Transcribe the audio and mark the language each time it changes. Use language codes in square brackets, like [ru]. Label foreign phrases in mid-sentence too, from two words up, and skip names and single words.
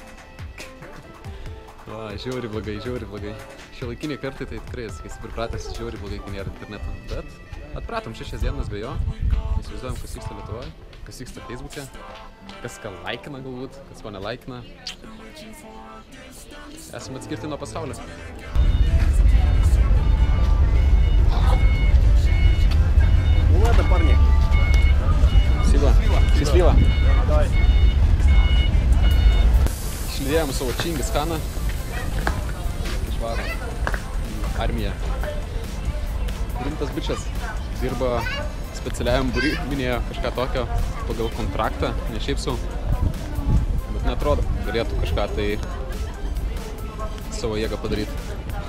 [lt] Žiauriai blogai. Šiuolaikiniai kartai tai tikrai esi pripratęs žiauriai blogai, kai nėra interneto. Bet atpratom 6 dienas be jo, įsivaizduojam, kas vyksta Lietuvoje. kas vyksta Facebook'e, kas ką laikina galbūt, kas ko nelaikina. Esame atskirti nuo pasaulio. [ru] Ладно, парни. Счастливо. Давай. [lt] Išlydėjom savo Čingis Khaną. Išvaro armiją. Rimtas bičas. Dirba specialiajam būry, minėjo kažką tokio pagal kontraktą, ne šiaip sau. Bet neatrodo, galėtų kažką tai savo jėgą padaryti.